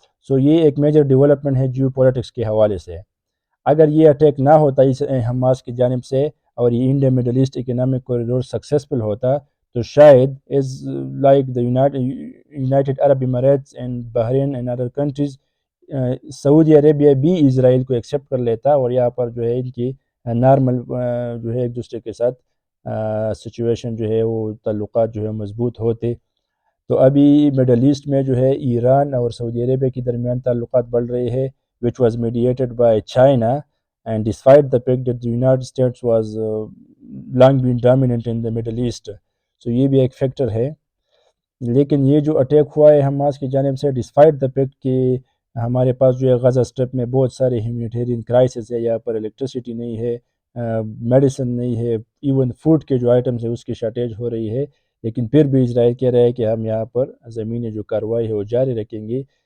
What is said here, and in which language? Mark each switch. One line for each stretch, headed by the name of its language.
Urdu: یہ ایک major development ہے جیو پولیٹکس کے حوالے سے. اگر یہ اٹیک نہ ہوتا اس حماس کی جانب سے اور یہ India middle asset economic corridor successful ہوتا تو شاید
English: is like the United Arab Emirates and Bahrain and other countries,
Urdu: سعودی عربیہ بھی اسرائیل کو ایکسیپٹ کر لیتا اور یہاں پر جو ہے ان کی نارمل جو ہے ایک دوسرے کے ساتھ سچویشن جو ہے وہ تعلقات جو ہے مضبوط ہوتے. تو ابھی مڈل ایسٹ میں جو ہے ایران اور سعودی عربیہ کے درمیان تعلقات بڑھ رہے ہیں
English: which was mediated by China, and despite the fact that the United States was long been dominant in the Middle East.
Urdu: یہ بھی ایک فیکٹر ہے. لیکن یہ جو اٹیک ہوا ہے حماس کی جانب سے
English: despite the fact
Urdu: کہ ہمارے پاس جو ہے غزہ اسٹرپ میں بہت سارے ہیومینیٹیرین کرائسس ہے، یہاں پر الیکٹریسٹی نہیں ہے، میڈیسن نہیں ہے، ایون فوڈ کے جو آئٹمز ہے اس کی شارٹیج ہو رہی ہے. لیکن پھر بھی اسرائیل کہہ رہا ہے کہ ہم یہاں پر زمینی جو کارروائی ہے وہ جاری رکھیں گے.